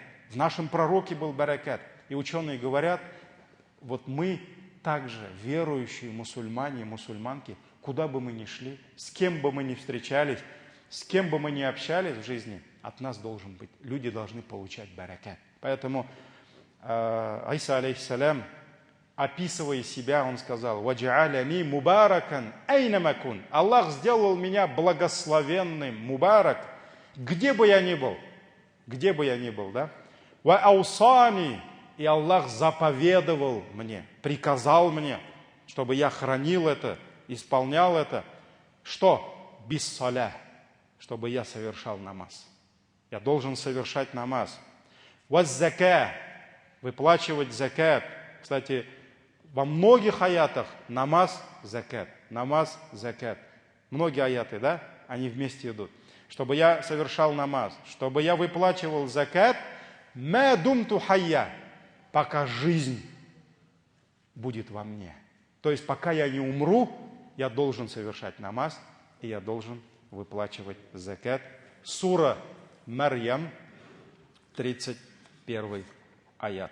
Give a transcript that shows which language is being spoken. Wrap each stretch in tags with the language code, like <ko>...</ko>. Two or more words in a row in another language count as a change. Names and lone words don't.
<ru>В нашем пророке был баракат. И ученые говорят, вот мы также, верующие мусульмане и мусульманки, куда бы мы ни шли, с кем бы мы ни встречались, с кем бы мы ни общались в жизни, от нас должен быть, люди должны получать баракат. Поэтому Иса, алейхиссалям, описывая себя, он сказал:</ru> <ar>«وجعلني مباركا أينما كنت».</ar> <ru>Аллах сделал меня благословенным, мубарак, где бы я ни был, да? «Ва аусани», и Аллах заповедовал мне, приказал мне, чтобы я хранил это, исполнял это. Что? Биссаля, чтобы я совершал намаз. Я должен совершать намаз. «Ваззака», выплачивать закат. Кстати, во многих аятах намаз, закат, намаз, закат. Многие аяты, да, они вместе идут. Чтобы я совершал намаз, чтобы я выплачивал закат,</ru> <ar>ما دمت حيا,</ar> <ru>пока жизнь будет во мне. То есть, пока я не умру, я должен совершать намаз, и я должен выплачивать закат. Сура Марьям, 31 аят.</ru>